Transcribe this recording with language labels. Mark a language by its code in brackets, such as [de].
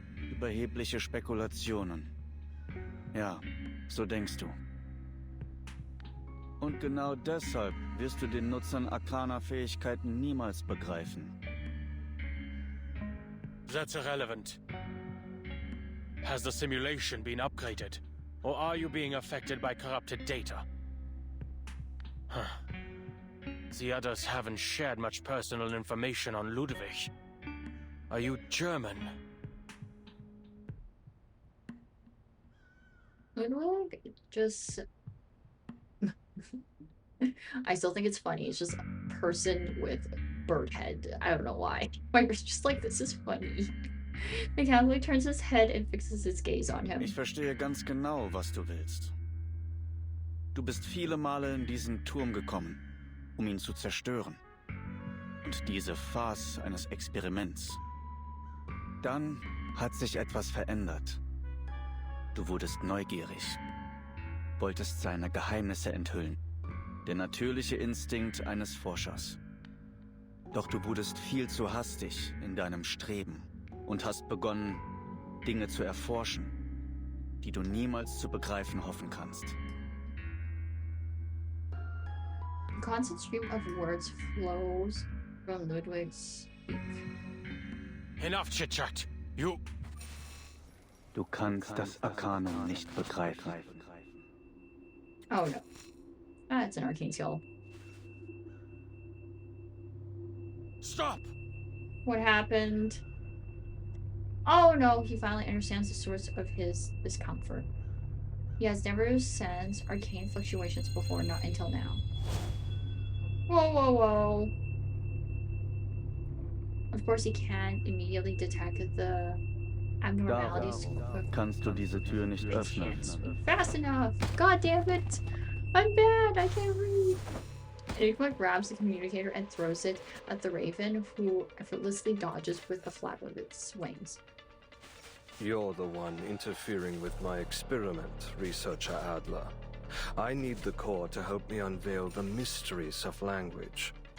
[de] Überhebliche Spekulationen. Ja, so denkst du. Und genau deshalb wirst du den Nutzern arkaner Fähigkeiten niemals begreifen. [en] That's irrelevant. Has the simulation been upgraded? Or are you being affected by corrupted data? Huh. The others haven't shared much personal information on Ludwig. Are you German? Ludwig just... I still think it's funny. It's just a person with bird head. I don't know why. It's just like, this is funny. Mechanically turns his head and fixes his gaze on him. [de] Ich verstehe ganz genau, was du willst. Du bist viele Male in diesen Turm gekommen, um ihn zu zerstören. Und diese Farce eines Experiments. Dann hat sich etwas verändert. Du wurdest neugierig, wolltest seine Geheimnisse enthüllen. Der natürliche Instinkt eines Forschers. Doch du wurdest viel zu hastig in deinem Streben und hast begonnen, Dinge zu erforschen, die du niemals zu begreifen hoffen kannst. [en] A constant stream of words flows from Ludwig's speech. Enough chit-chat. You... [de] Du kannst das Arcanum nicht begreifen. [en] Oh no. Ah, it's an arcane skill. Stop! What happened? Oh no, he finally understands the source of his discomfort. He has never sensed arcane fluctuations before, not until now. Whoa, whoa, whoa. Of course, he can't immediately detect the abnormalities. [de] Kannst du diese Tür nicht öffnen? [en] Fast enough! God damn it! I'm bad! I can't read! Enigma grabs the communicator and throws it at the raven, who effortlessly dodges with a flap of its wings. You're the one interfering with my experiment, Researcher Adler. I need the core to help me unveil the mysteries of language.